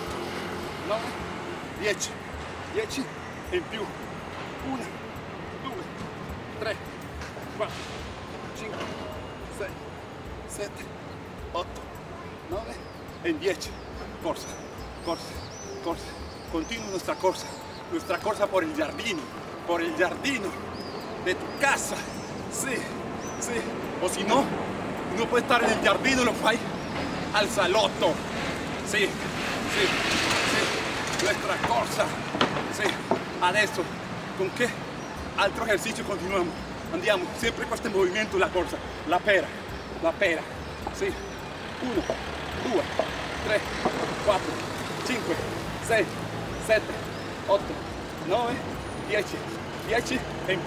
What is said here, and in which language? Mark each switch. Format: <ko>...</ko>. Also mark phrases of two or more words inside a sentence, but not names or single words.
<it>9, 10, 10 e in più, 1, 2, 3, 4, 5, 6, 7, 8, 9 e 10, corsa, corsa, corsa, continua</it> <es>nuestra corsa por el jardino de tu casa, sí, sí, o si no, no puedes estar en el</es> <it>giardino, lo fai al salotto, sì, sì, sì, nuestra corsa, sì, adesso, con che altro esercizio continuiamo, andiamo, sempre questo movimento, la corsa, la pera, sì, 1, 2, 3, 4, 5, 6, 7, 8, 9, 10, 10 e in</it>